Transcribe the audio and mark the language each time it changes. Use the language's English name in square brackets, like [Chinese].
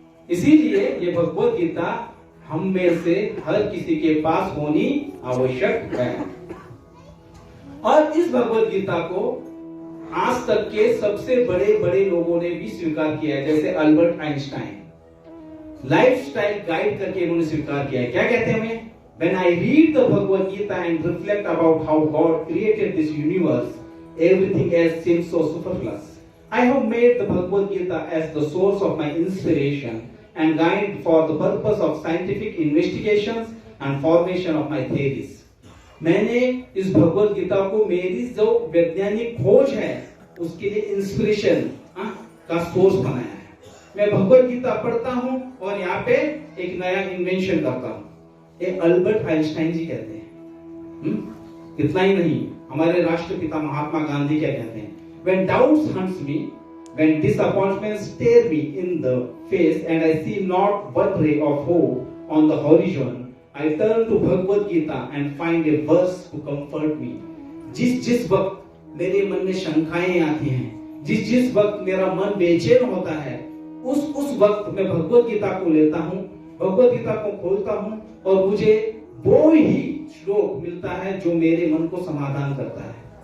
[Hindi] इसीलिए ये भगवत गीता हम में से हर किसी के पास होनी आवश्यक है। और इस भगवत गीता को आज तक के सबसे बड़े बड़े लोगों ने भी स्वीकार किया है। जैसे अल्बर्ट आइंस्टाइन लाइफस्टाइल गाइड करके इन्होंने स्वीकार किया है। क्या कहते हैं हमें? [English] When I read the Bhagavad Gita and reflect about how God created this universe, everything else seems so superfluous. I have made the Bhagavad Gita as the source of my inspiration and guide for the purpose of scientific investigations and formation of my theories. [Hindi] मैंने इस भगवत गीता को मेरी जो वैज्ञानिक खोज है उसके लिए इंस्पिरेशन का सोर्स बनाया है। मैं भगवत गीता पढ़ता हूँ और यहाँ पे एक नया इन्वेंशन करता हूँ। ये अल्बर्ट आइंस्टाइन जी कहते हैं। इतना ही नहीं, हमारे राष्ट्रपिता महात्मा गांधी क्या कहते हैं? [English] When doubts hunts me, when disappointments stare me in the face and I see not one ray of hope on the horizon, I turn to Bhagavad Gita and find a verse to comfort me. [Hindi] जिस वक्त मेरे मन में शंकाएं आती हैं, जिस वक्त मेरा मन बेचैन होता है, उस वक्त मैं भगवत गीता को लेता हूँ, भगवत गीता को खोलता हूँ और मुझे वो ही श्लोक मिलता है जो मेरे मन को समाधान करता है।